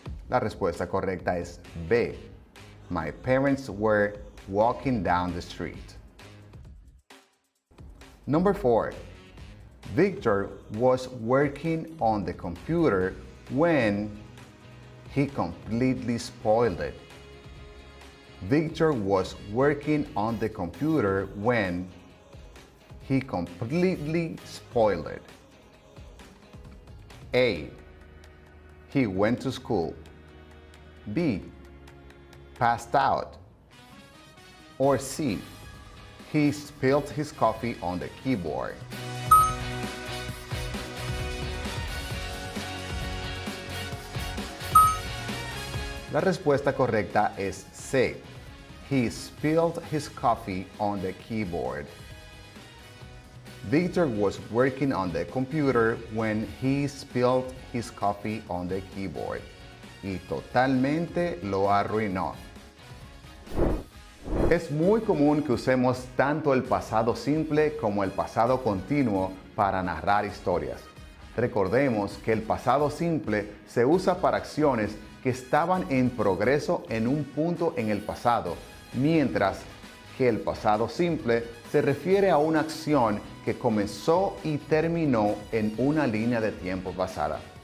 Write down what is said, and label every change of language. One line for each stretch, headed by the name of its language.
Spanish: La respuesta correcta es B.
English: My parents were walking down the street. Number 4. Victor was working on the computer when he completely spoiled it. Victor was working on the computer when he completely spoiled it. A. He went to school. B. Passed out. Or C. He spilled his coffee on the keyboard.
Spanish: La respuesta correcta es C.
English: He spilled his coffee on the keyboard. Victor was working on the computer when he spilled his coffee on the keyboard.
Spanish: Y totalmente lo arruinó. Es muy común que usemos tanto el pasado simple como el pasado continuo para narrar historias. Recordemos que el pasado simple se usa para acciones que estaban en progreso en un punto en el pasado, mientras que el pasado simple se refiere a una acción que comenzó y terminó en una línea de tiempo pasada.